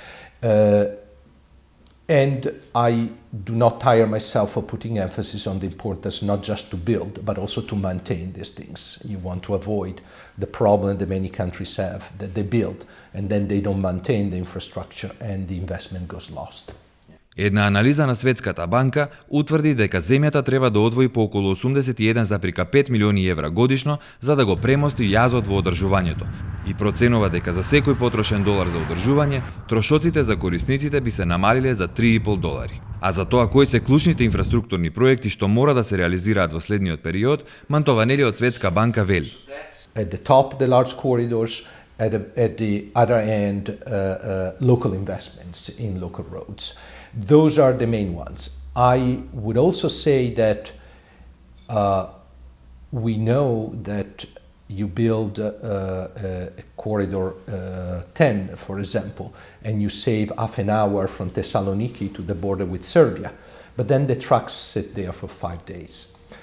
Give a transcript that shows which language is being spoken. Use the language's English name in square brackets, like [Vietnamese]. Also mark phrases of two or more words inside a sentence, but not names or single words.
[English] And I do not tire myself for putting emphasis on the importance not just to build, but also to maintain these things. You want to avoid the problem that many countries have, that they build and then they don't maintain the infrastructure and the investment goes lost. [Macedonian] Една анализа на Светската банка утврди дека земјата треба да одвои по околу 81,5 милиони евра годишно за да го премости јазот во одржувањето и проценува дека за секој потрошен долар за одржување, трошоците за корисниците би се намалиле за $3,5. А за тоа кои се клучните инфраструктурни проекти што мора да се реализираат во следниот период, Мантованели од Светска банка вели. [English] At the top, the large corridors, at the other end, local investments in local roads. Those are the main ones. I would also say that we know that you build a corridor 10, for example, and you save half an hour from Thessaloniki to the border with Serbia, but then the trucks sit there for 5 days.